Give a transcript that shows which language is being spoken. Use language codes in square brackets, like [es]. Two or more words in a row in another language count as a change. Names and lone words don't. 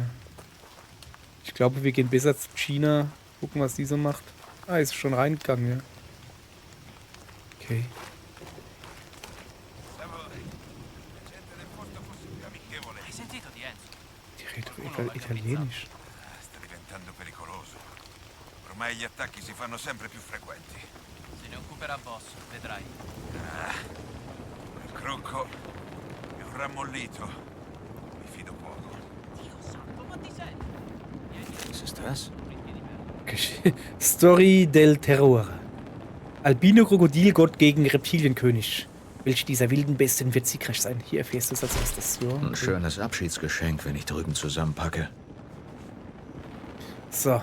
[de] Ich glaube, wir gehen besser zu Gina. Gucken, was die so macht. Ah, ist schon reingegangen, ja. Okay. Die redet doch Italienisch. [it] Sta diventando pericoloso. Ormai gli attacchi si fanno sempre più frequenti. Se ne occuperà Boss, vedrai. Il crocco è un rammollito. Mi fido poco. Dio santo, ma ti sei? [de] Was ist das? Story del Terror. Albino-Krokodilgott gegen Reptilienkönig. Welch dieser wilden Bestien wird siegreich sein? Hier erfährst du es als erstes. Ja, Ein schönes Abschiedsgeschenk, wenn ich drüben zusammenpacke. So.